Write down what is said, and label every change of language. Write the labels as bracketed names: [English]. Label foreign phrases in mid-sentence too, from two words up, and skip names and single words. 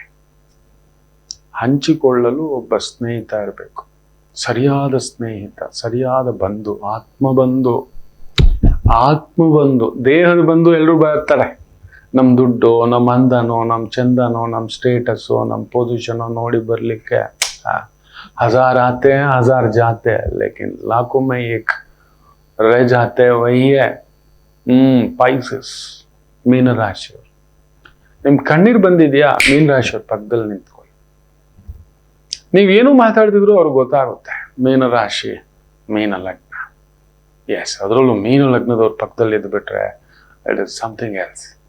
[Kannada] ಹಂಚಿಕೊಳ್ಳಲು ಒಬ್ಬ ಸ್ನೇಹಿತ ಇರಬೇಕು. ಸರಿಯಾದ ಸ್ನೇಹಿತ, ಸರಿಯಾದ ಬಂಧು, ಆತ್ಮಬಂಧು. ದೇಹದ ಬಂಧು ಎಲ್ಲರೂ ಬರ್ತಾರೆ. ನಮ್ಮ ದುಡ್ಡು, ನಮ್ಮ ಅಂದನೋ, ನಮ್ಮ ಚಂದನೋ, ನಮ್ಮ ಸ್ಟೇಟಸ್ಸು, ನಮ್ಮ ಪೊಸಿಷನೋ ನೋಡಿ ಬರಲಿಕ್ಕೆ [Hindi] 1000 आते हैं 1000 जाते हैं, लेकिन लाखों में एक रह जाते हैं, वही है [Kannada] ಪೈಸಸ್, ಮೀನರಾಶಿಯವರು. ನಿಮ್ ಕಣ್ಣೀರು ಬಂದಿದ್ಯಾ? ಮೀನರಾಶಿಯವ್ರ ಪಕ್ಕದಲ್ಲಿ ನಿಂತ್ಕೊಳ್ಳಿ. ನೀವೇನು ಮಾತಾಡ್ತಿದ್ರು ಅವ್ರಿಗೆ ಗೊತ್ತಾಗುತ್ತೆ. ಮೀನರಾಶಿ, ಮೀನ ಲಗ್ನ. ಎಸ್, ಅದರಲ್ಲೂ ಮೀನ ಲಗ್ನದವ್ರ ಪಕ್ಕದಲ್ಲಿ ಇದ್ದು ಬಿಟ್ರೆ [English] it is something else.